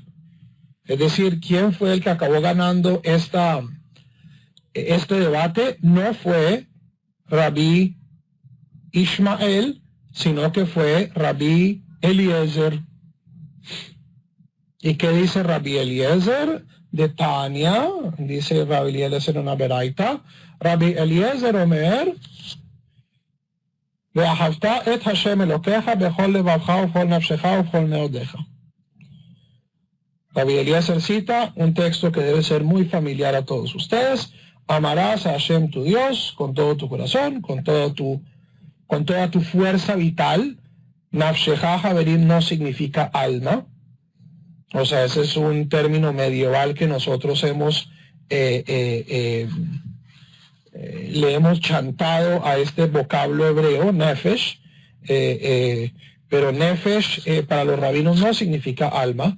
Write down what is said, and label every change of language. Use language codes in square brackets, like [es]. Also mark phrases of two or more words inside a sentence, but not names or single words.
[es] Es decir, ¿quién fue el que acabó ganando este debate? No fue Rabbi Ishmael, sino que fue Rabbi Eliezer. ¿Y qué dice Rabbi Eliezer? [he] דתניא, [es] dice Rabbi Eliezer en una beraita, Rabbi Eliezer Omer, [he] ואהבת את השם אלוקיך בכל לבבך ובכל נפשך ובכל מאודיך. [es] Rabbi Eliezer cita un texto que debe ser muy familiar a todos ustedes. Amarás a Hashem tu Dios con todo tu corazón, con toda tu fuerza vital. [he] נפשך חברים [es] no significa alma. O sea, ese es un término medieval que nosotros le hemos chantado a este vocablo hebreo, nefesh, pero nefesh para los rabinos no significa alma.